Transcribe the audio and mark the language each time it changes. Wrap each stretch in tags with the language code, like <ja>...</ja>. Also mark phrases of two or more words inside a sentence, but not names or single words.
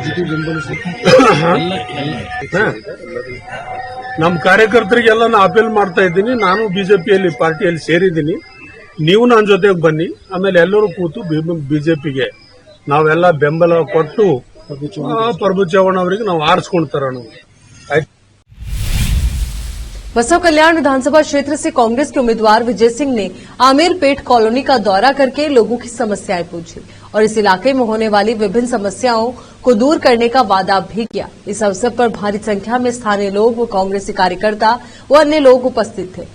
<kn>ನಮ್ಮ ಕಾರ್ಯಕರ್ತರಿಗೆಲ್ಲ ನಾ ಅಪೀಲ್ ಮಾಡ್ತಾ ಇದ್ದೀನಿ. ನಾನು ಬಿಜೆಪಿಯಲ್ಲಿ ಪಾರ್ಟಿಯಲ್ಲಿ ಸೇರಿದ್ದೀನಿ. ನೀವು ನನ್ನ ಜೊತೆಗೆ ಬನ್ನಿ, ಆಮೇಲೆ ಎಲ್ಲರೂ ಕೂತು ಬಿಜೆಪಿಗೆ ನಾವೆಲ್ಲ ಬೆಂಬಲ ಕೊಟ್ಟು ಪ್ರಭು ಚವ್ಹಾಣ್ ಅವರಿಗೆ ನಾವು ಆರಿಸ್ಕೊಳ್ತಾರ.</kn> <hi>बसव कल्याण विधानसभा क्षेत्र से कांग्रेस के उम्मीदवार विजय सिंह ने आमेरपेट कॉलोनी का दौरा करके लोगों की समस्याएं पूछी और इस इलाके में होने वाली विभिन्न समस्याओं को दूर करने का वादा भी किया। इस अवसर पर भारी संख्या में स्थानीय लोग व कांग्रेसी कार्यकर्ता व अन्य लोग उपस्थित थे।</hi>